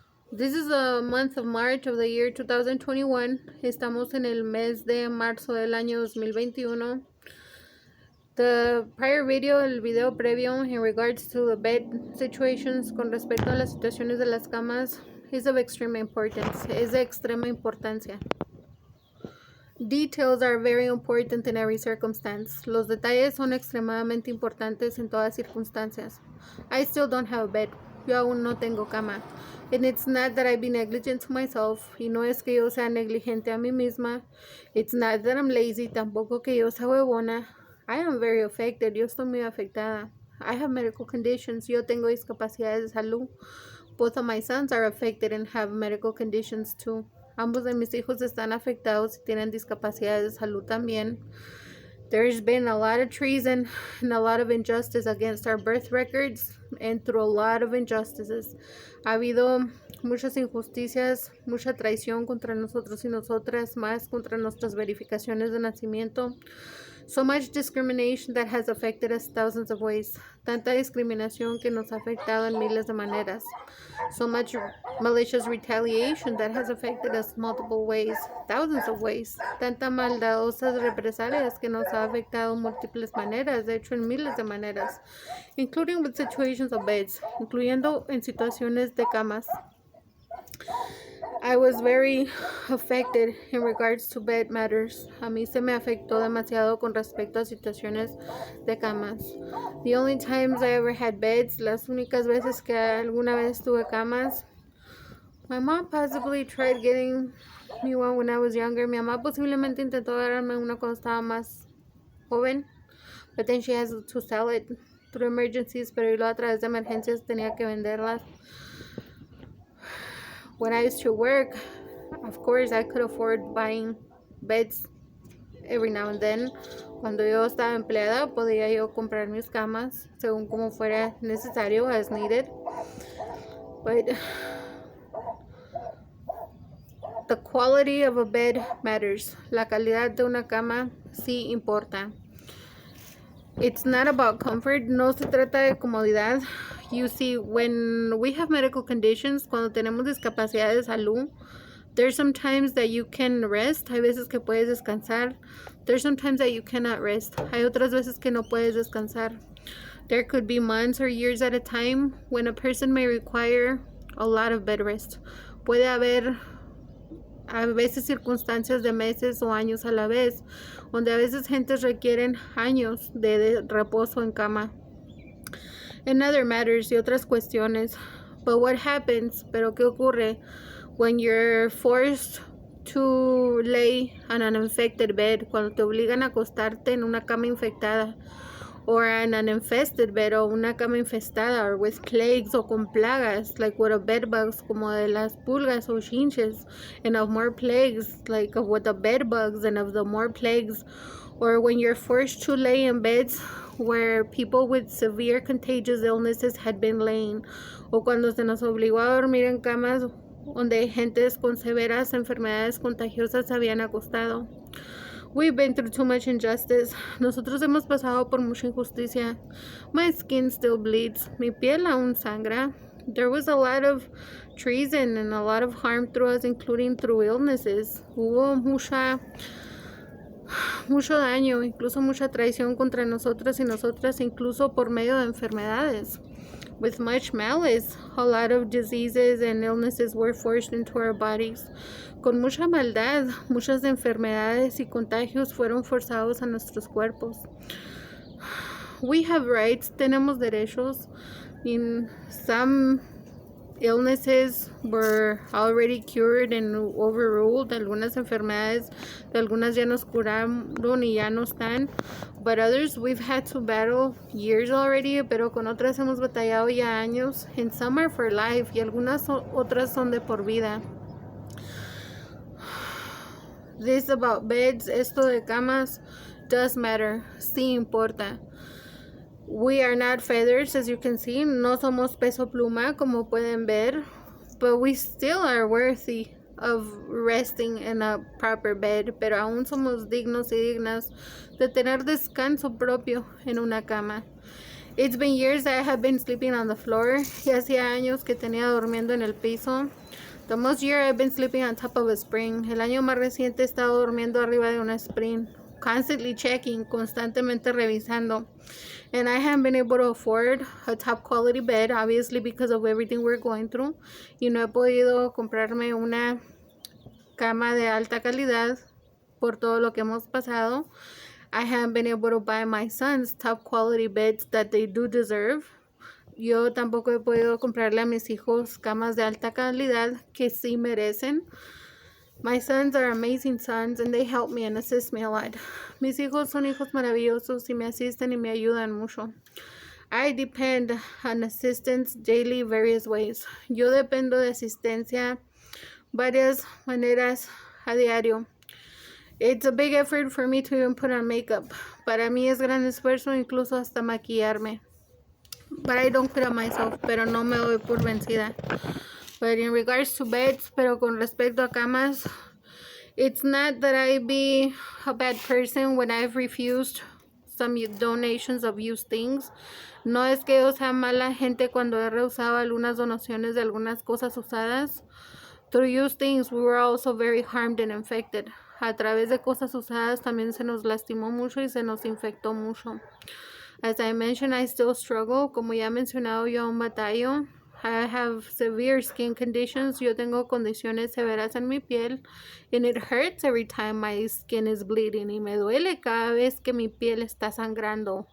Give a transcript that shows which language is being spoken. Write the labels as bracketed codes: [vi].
[en] This is the month of March of the year 2021. [es] Estamos en el mes de marzo del año 2021. [en] The prior video, [es] el video previo [en] in regards to the bed situations [es] con respecto a las situaciones de las camas [en] is of extreme importance. [es] Es de extrema importancia. [en] Details are very important in every circumstance. [es] Los detalles son extremadamente importantes en todas circunstancias. [en] I still don't have a bed. [es] Yo aún no tengo cama. [en] And it's not that I be negligent to myself. [es] Y no es que yo sea negligente a mí misma. [en] It's not that I'm lazy. [es] Tampoco que yo sea huevona. [en] I am very affected. [es] Yo estoy muy afectada. [en] I have medical conditions. [es] Yo tengo discapacidades de salud. [en] Both of my sons are affected and have medical conditions too. [es] Ambos de mis hijos están afectados y tienen discapacidades de salud también. [en] There's been a lot of treason and a lot of injustice against our birth records and through a lot of injustices. [es] Ha habido muchas injusticias, mucha traición contra nosotros y nosotras, más contra nuestras verificaciones de nacimiento. [en] So much discrimination that has affected us thousands of ways. [es] Tanta discriminación que nos ha afectado en miles de maneras. [en] So much malicious retaliation that has affected us multiple ways, thousands of ways. [es] Tanta maldadosas represalias que nos ha afectado en múltiples maneras, de hecho en miles de maneras, [en] including with situations of beds, [es] incluyendo en situaciones de camas. [en] I was very affected in regards to bed matters. [es] A mí se me afectó demasiado con respecto a situaciones de camas. [en] The only times I ever had beds, [es] las únicas veces que alguna vez tuve camas, [en] my mom possibly tried getting me one when I was younger. [es] Mi mamá posiblemente intentó darme una cuando estaba más joven, [en] but then she has to sell it through emergencies, [es] pero y luego a través de emergencias tenía que venderlas. [en] When I used to work, of course, I could afford buying beds every now and then. [es] Cuando yo estaba empleada, podía yo comprar mis camas según como fuera necesario, [en] as needed. But the quality of a bed matters. [es] La calidad de una cama sí importa. [en] It's not about comfort. [es] No se trata de comodidad. [en] You see, when we have medical conditions, [es] cuando tenemos discapacidad de salud, [en] there's some times that you can rest. [es] Hay veces que puedes descansar. [en] There's some times that you cannot rest. [es] Hay otras veces que no puedes descansar. [en] There could be months or years at a time when a person may require a lot of bed rest. [es] Puede haber a veces circunstancias de meses o años a la vez, donde a veces gentes requieren años de reposo en cama. [en] And other matters [es] y otras cuestiones. [en] But what happens, [es] pero qué ocurre [en] when you're forced to lay on an infected bed, [es] cuando te obligan a acostarte en una cama infectada, [en] or on an infested bed, [es] o una cama infestada, [en] or with plagues [es] o con plagas, [en] like with a bed bugs, [es] como de las pulgas o chinches, [en] and of more plagues, like of with the bed bugs and of the more plagues, or when you're forced to lay in beds where people with severe contagious illnesses had been laying, [es] o cuando se nos obligó a dormir en camas donde gentes con severas enfermedades contagiosas se habían acostado. [en] We've been through too much injustice. [es] Nosotros hemos pasado por mucha injusticia. [en] My skin still bleeds. [es] Mi piel aún sangra. [en] There was a lot of treason and a lot of harm through us, including through illnesses. [es] Hubo mucho daño, incluso mucha traición contra nosotros y nosotras, incluso por medio de enfermedades. [en] With much malice, a lot of diseases and illnesses were forced into our bodies. [es] Con mucha maldad, muchas enfermedades y contagios fueron forzados a nuestros cuerpos. [en] We have rights, [es] tenemos derechos. [en] In some illnesses were already cured and overruled. [es] Algunas enfermedades, algunas ya nos curaron y ya no están. [en] But others we've had to battle years already, [es] pero con otras hemos batallado ya años. [en] And some are for life [es] y algunas otras son de por vida. [en] This about beds, [es] esto de camas, [en] does matter. [es] Sí importa. [en] We are not feathers, as you can see. [es] No somos peso pluma, como pueden ver. [en] But we still are worthy of resting in a proper bed. [es] Pero aún somos dignos y dignas de tener descanso propio en una cama. [en] It's been years that I have been sleeping on the floor. [es] Y hacía años que tenía durmiendo en el piso. [en] The most year I've been sleeping on top of a spring. [es] El año más reciente he estado durmiendo arriba de una spring. [en] Constantly checking, [es] constantemente revisando. [en] And I haven't been able to afford a top quality bed, obviously because of everything we're going through. [es] Y no he podido comprarme una cama de alta calidad por todo lo que hemos pasado. [en] I haven't been able to buy my sons top quality beds that they do deserve. [es] Yo tampoco he podido comprarle a mis hijos camas de alta calidad que sí merecen. [en] My sons are amazing sons and they help me and assist me a lot. [es] Mis hijos son hijos maravillosos y me asisten y me ayudan mucho. [en] I depend on assistance daily various ways. [es] Yo dependo de asistencia varias maneras a diario. [en] It's a big effort for me to even put on makeup. [es] Para mí es gran esfuerzo incluso hasta maquillarme. [en] But I don't quit on myself, [es] pero no me doy por vencida. [en] But in regards to beds, [es] pero con respecto a camas, [en] it's not that I be a bad person when I've refused some donations of used things. [es] No es que yo sea mala gente cuando he rehusado algunas donaciones de algunas cosas usadas. [en] Through used things, we were also very harmed and infected. [es] A través de cosas usadas también se nos lastimó mucho y se nos infectó mucho. [en] As I mentioned, I still struggle. [es] Como ya he mencionado, yo aún batallo. [en] I have severe skin conditions. [es] Yo tengo condiciones severas en mi piel. [en] And it hurts every time my skin is bleeding. [es] Y me duele cada vez que mi piel está sangrando.